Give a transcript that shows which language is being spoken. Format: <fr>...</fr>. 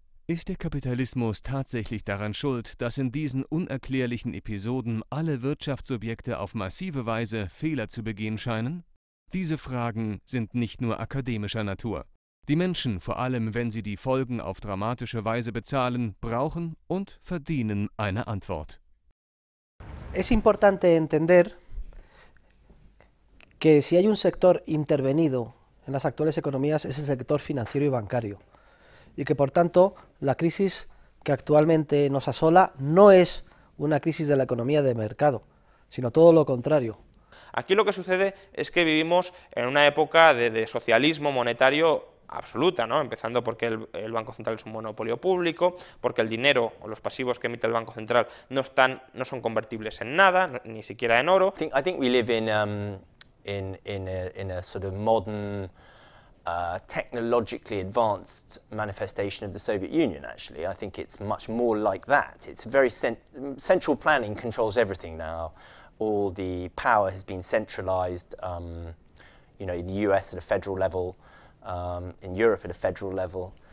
<de>Ist der Kapitalismus tatsächlich daran schuld, dass in diesen unerklärlichen Episoden alle Wirtschaftsobjekte auf massive Weise Fehler zu begehen scheinen? Diese Fragen sind nicht nur akademischer Natur. Die Menschen, vor allem wenn sie die Folgen auf dramatische Weise bezahlen, brauchen und verdienen eine Antwort.</de> <es>Es importante entender que si hay un sector intervenido en las actuales economías es el sector financiero y bancario y que por tanto la crisis que actualmente nos asola no es una crisis de la economía de mercado, sino todo lo contrario. Aquí lo que sucede es que vivimos en una época de socialismo monetario absoluta, ¿no? Empezando porque el Banco Central es un monopolio público, porque el dinero o los pasivos que emite el Banco Central no son convertibles en nada, ni siquiera en oro.</es> <en>I think we live in a sort of modern, technologically advanced manifestation of the Soviet Union, actually. I think it's much more like that. It's very central planning controls everything now. All the power has been centralized, you know, in the US at a federal level, in Europe at a federal level.</en>